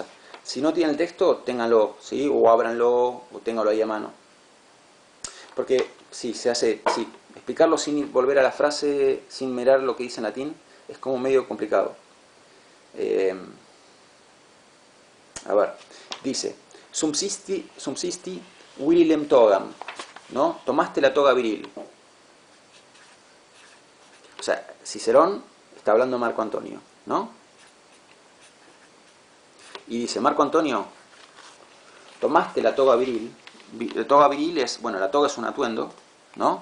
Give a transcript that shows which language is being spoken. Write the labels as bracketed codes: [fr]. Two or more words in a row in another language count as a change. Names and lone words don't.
[es] Si no tienen el texto, ténganlo, ¿sí? O ábranlo, o ténganlo ahí a mano. Porque sí, explicarlo sin volver a la frase, sin mirar lo que dice en latín, es como medio complicado. A ver, dice, [la] subsisti virilem togam, [es] ¿no? Tomaste la toga viril. O sea, Cicerón está hablando de Marco Antonio, ¿no? Y dice, Marco Antonio, tomaste la toga viril. La toga viril es, bueno, la toga es un atuendo, ¿no?